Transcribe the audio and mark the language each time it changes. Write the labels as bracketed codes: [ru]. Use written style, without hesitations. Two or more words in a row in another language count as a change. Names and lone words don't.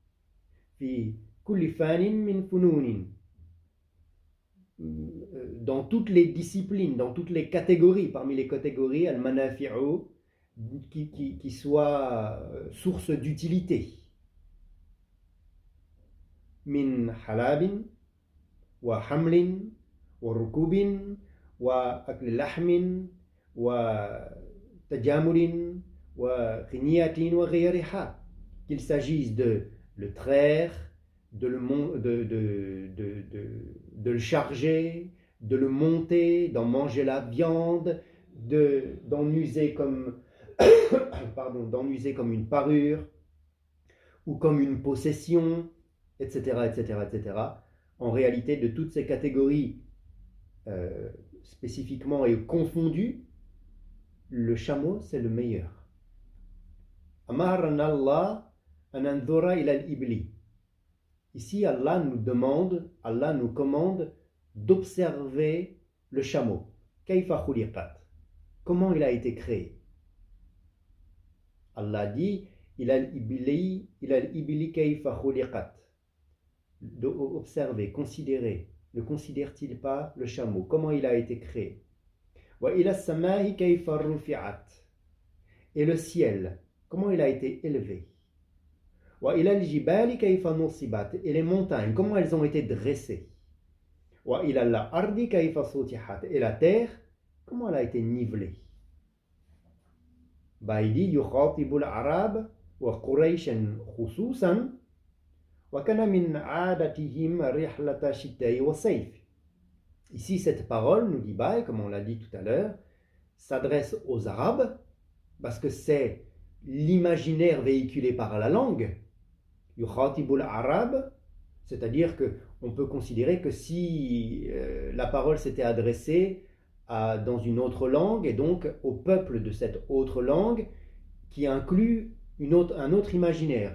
[fr] Dans toutes les disciplines, dans toutes les catégories, parmi les catégories, al-manafi'u, qui soit source d'utilité. [ar] من حلب وحمل وركوب وأكل لحم وتجمل وخنية وغيرها. [fr] Qu'il s'agisse de le traire, de le charger, de le monter, d'en manger la viande, d'en user comme d'en user comme une parure, ou comme une possession, etc., etc., etc. En réalité, de toutes ces catégories spécifiquement et confondues, le chameau, c'est le meilleur. [ar] أمرنا الله أن ننظر إلى الإبل. [fr] Ici, Allah nous demande, Allah nous commande d'observer le chameau. [ar] كيف خلقت. [fr] Comment il a été créé? Allah dit, [ar] إلى الإبل كيف خلقت. [fr] D'observer, considérer. Ne considère-t-il pas le chameau? Comment il a été créé? [ar] وإلى السماء كيف رفعت. [fr] Et le ciel, comment il a été élevé? [ar] وإلى الجبال كيف نصبت. [fr] Et les montagnes, comment elles ont été dressées? [ar] وإلى الأرض كيف سطحت. [fr] Et la terre, comment elle a été nivelée? Il dit [ar] يخاطب العرب وقريشا خصوصا وكان من عادتهم رحلة الشتاء والصيف. [fr] Ici, cette parole, nous dit Baï, comme on l'a dit tout à l'heure, s'adresse aux Arabes parce que c'est l'imaginaire véhiculé par la langue. [ar] يخاطب العرب, [fr] c'est-à-dire qu'on peut considérer que si la parole s'était adressée dans une autre langue et donc au peuple de cette autre langue qui inclut un autre imaginaire.